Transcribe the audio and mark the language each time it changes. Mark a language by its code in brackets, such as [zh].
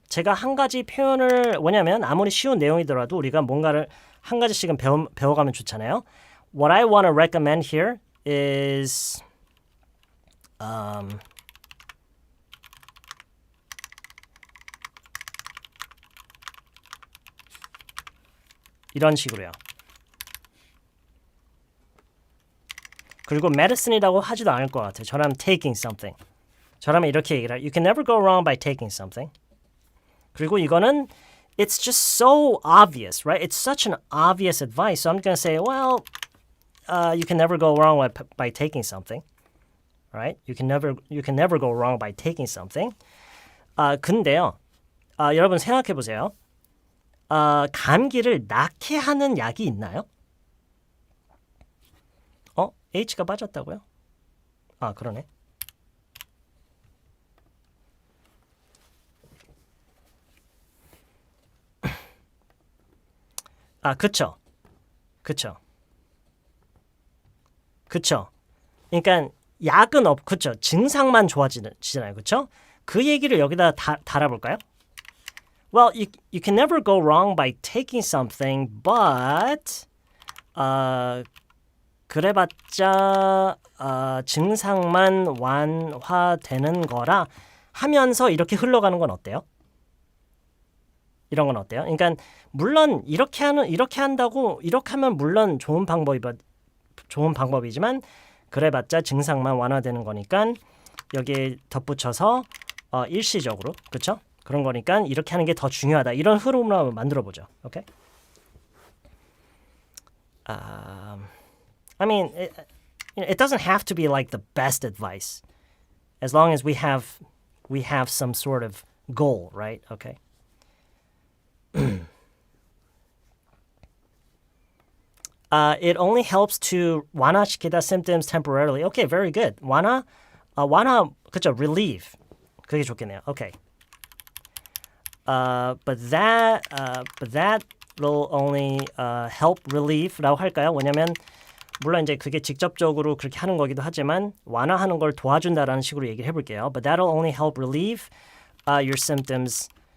[ko] 제가 한 가지 표현을 뭐냐면 아무리 쉬운 내용이더라도 우리가 뭔가를 한 가지씩은 배워가면 좋잖아요. [en] What I want to recommend here is [ko] 이런 식으로요. 그리고 [en] medicine [ko] 이라고 하지도 않을 것 같아요. 저라면 [en] taking something. [ko] 저라면 이렇게 얘기를 해요. [en] You can never go wrong by taking something. [ko] 그리고 이거는 [en] it's just so obvious, right? It's such an obvious advice. So I'm going to say, well, you can never go wrong by taking something. Right? You can never go wrong by taking something. [ko] 근데요. 여러분 생각해 보세요. 감기를 낫게 하는 약이 있나요? H가 빠졌다고요? 그러네. 그쵸. 그러니까 약은 그쵸. 증상만 좋아지잖아요. 그쵸? 그 얘기를 여기다 달아볼까요? [en] Well, you can never go wrong by taking something, but [ko] 그래봤자 증상만 완화되는 거라 하면서 이렇게 흘러가는 건 어때요? 이런 건 어때요? 그러니까 물론 이렇게 한다고 이렇게 하면 물론 좋은 방법이지만 그래봤자 증상만 완화되는 거니까 여기에 덧붙여서 일시적으로 그렇죠? 그런 거니까 이렇게 하는 게 더 중요하다. 이런 흐름으로 한번 만들어 보죠. 오케이? [en] I mean, it doesn't have to be like the best advice, as long as we have some sort of goal, right? Okay. It only helps to [ko] 완화시키다 [en] symptoms temporarily. Okay, very good. [ko] 완화, 그쵸? [en] Relieve. [ko] 그게 좋겠네요. [en] Okay. But that will only help relieve라고 [ko] 할까요? 왜냐면 물론 이제 그게 직접적으로 그렇게 하는 거기도 하지만 완화하는 걸 도와준다라는 식으로 얘기를 해볼게요. [en] But that'll only help relieve your symptoms.